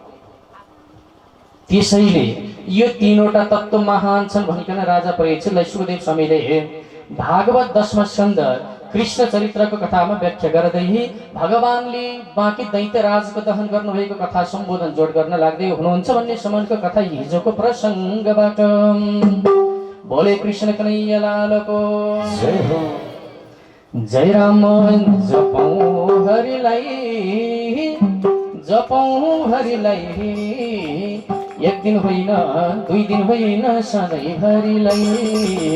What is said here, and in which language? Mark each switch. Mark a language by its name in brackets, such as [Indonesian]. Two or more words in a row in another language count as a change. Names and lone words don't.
[Nepali] त्यसैले यो 3वटा तत्त्व महान छन् भनिकन राजा परीक्षितलाई सुखदेव स्वामीले भागवत 10वां स्कन्द कृष्ण चरित्रको कथामा व्याख्या गर्दै भगवानले बाँकी दैत्यराजको दहन गर्नुभएको कथा सम्बोधन जोड गर्न लाग्दै हुनुहुन्छ भन्ने सम्बन्धको कथा हिजोको प्रसङ्गबाट। बोले कृष्ण कन्हैया लालको जय हो। जय राम जपौँ हरिलाई एक दिन होइन, 2 दिन होइन, सधैँ हरिलाई